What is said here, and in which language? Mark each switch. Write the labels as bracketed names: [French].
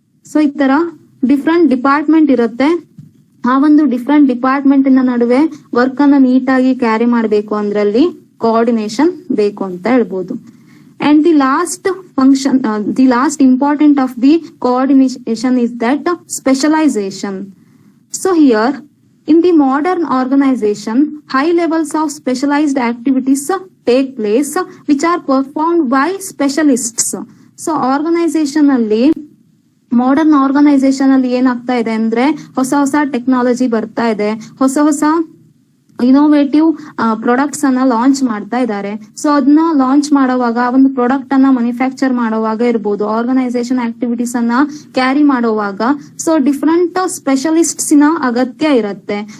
[Kannada] So ಈ ತರ different department ಇರುತ್ತೆ. ಆ ಒಂದು ಡಿಫ್ರೆಂಟ್ ಡಿಪಾರ್ಟ್ಮೆಂಟ್ ನಡುವೆ ವರ್ಕ್ ಅನ್ನ ನೀಟಾಗಿ ಕ್ಯಾರಿ ಮಾಡಬೇಕು ಅಂದ್ರಲ್ಲಿ ಕೋಆರ್ಡಿನೇಷನ್ ಬೇಕು ಅಂತ ಹೇಳ್ಬೋದು. [English] And the last function, the last important of the coordination is that specialization. So here, in the modern organization, high levels of specialized activities take place, which are performed by specialists. [Kannada] So organization ಅಲ್ಲಿ modern organisation ಅಲ್ಲಿ ಏನಾಗ್ತಾ ಇದೆ ಅಂದ್ರೆ ಹೊಸ ಹೊಸ technology ಬರ್ತಾ ಇದೆ, ಹೊಸ ಹೊಸ ಇನೋವೇಟಿವ್ ಪ್ರಾಡಕ್ಟ್ಸ್ ಅನ್ನ ಲಾಂಚ್ ಮಾಡ್ತಾ ಇದ್ದಾರೆ. ಸೊ ಅದನ್ನ ಲಾಂಚ್ ಮಾಡುವಾಗ ಒಂದು ಪ್ರಾಡಕ್ಟ್ ಅನ್ನ ಮ್ಯಾನುಫ್ಯಾಕ್ಚರ್ ಮಾಡುವಾಗ ಇರ್ಬೋದು, ಆರ್ಗನೈಸೇಷನ್ ಆಕ್ಟಿವಿಟೀಸ್ ಅನ್ನ ಕ್ಯಾರಿ ಮಾಡುವಾಗ ಸೊ ಡಿಫ್ರೆಂಟ್ ಸ್ಪೆಷಲಿಸ್ಟ್ಸ್ ನ ಅಗತ್ಯ ಇರುತ್ತೆ.